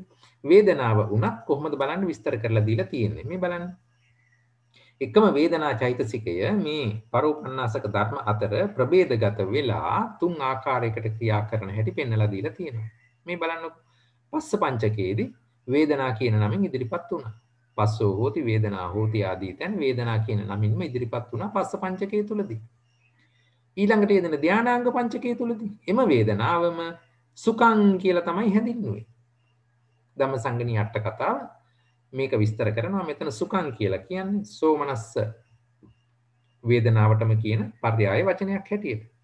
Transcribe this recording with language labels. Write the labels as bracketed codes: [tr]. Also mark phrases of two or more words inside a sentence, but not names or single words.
[si] වේදනාව උනත් කොහොමද බලන්න විස්තර කරලා දීලා තියෙන්නේ. මේ බලන්න. එකම වේදනා චෛතසිකය මේ පරෝපන්නාසක ධර්ම අතර ප්‍රභේදගත වෙලා තුන් ආකාරයකට ක්‍රියා කරන හැටි පෙන්වලා දීලා තියෙනවා. මේ බලන්න පස්ස පංචකයේදී වේදනා කියන නමින් ඉදිරිපත් වුණා. [pi] පස්සෝ හෝති වේදනා හෝති [si] ආදී තැන් වේදනා කියන නමින්ම ඉදිරිපත් වුණා පස්ස පංචකය තුලදී. ඊළඟට යෙදෙන ධානාංග පංචකය තුලදී එම වේදනාවම සුඛං කියලා තමයි හැඳින්වුවේ. ධම්මසංගණී අට කතාව මේක විස්තර කරනවා. මෙතන සුඛං කියලා කියන්නේ සෝමනස්ස වේදනාවටම කියන පර්යාය වචනයක් හැටියට.